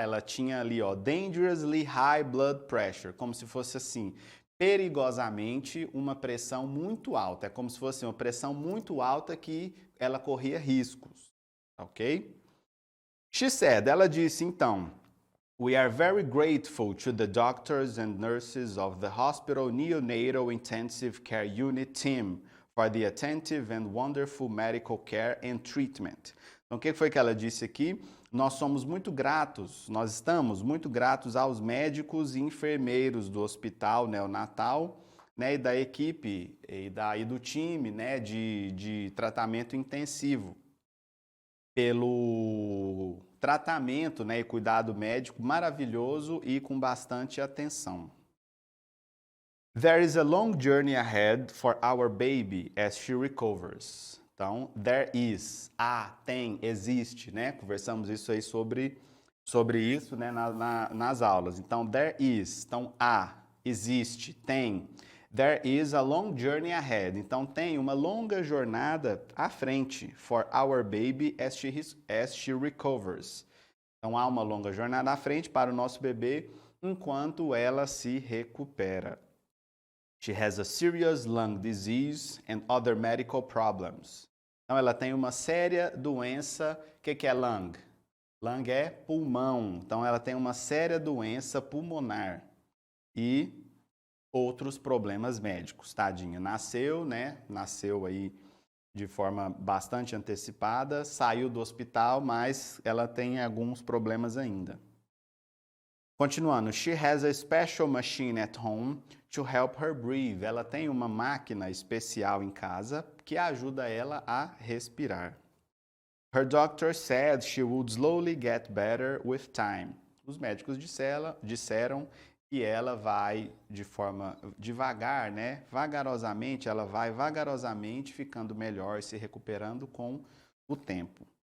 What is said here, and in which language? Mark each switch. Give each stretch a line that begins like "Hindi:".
Portuguese: Ela tinha ali, ó,
English: dangerously high blood pressure,
Portuguese: como se fosse assim, perigosamente uma pressão muito alta. É como se fosse uma pressão muito alta que ela corria riscos, ok?
English: She said,
Portuguese: ela disse então,
English: we are very grateful to the doctors and nurses of the Hospital Neonatal Intensive Care Unit team for the attentive and wonderful medical care and treatment.
Portuguese: Então, o que foi que ela disse aqui? Nós somos muito gratos, nós estamos muito gratos aos médicos e enfermeiros do hospital neonatal, né, e da equipe e do time, né, de tratamento intensivo, pelo tratamento, né, e cuidado médico maravilhoso e com bastante atenção.
English: There is a long journey ahead for our baby as she recovers.
Portuguese: Então, there is, tem, existe, né? Conversamos isso aí sobre isso, né, nas aulas. Então, there is, então, existe, tem.
English: There is a long journey ahead.
Portuguese: Então, tem uma longa jornada à frente
English: for our baby as she recovers.
Portuguese: Então, há uma longa jornada à frente para o nosso bebê enquanto ela se recupera.
English: She has a serious lung disease and other medical problems.
Portuguese: Então, ela tem uma séria doença. O que é lung? Lung é pulmão. Então, ela tem uma séria doença pulmonar e outros problemas médicos. Tadinha, nasceu, né? Nasceu aí de forma bastante antecipada, saiu do hospital, mas ela tem alguns problemas ainda.
English: Continuando, she has a special machine at home to help her breathe.
Portuguese: Ela tem uma máquina especial em casa que ajuda ela a respirar.
English: Her doctor said she would slowly get better with time.
Portuguese: Os médicos disseram que ela vai de forma devagar, né? Vagarosamente, ela vai vagarosamente ficando melhor, se recuperando com o tempo.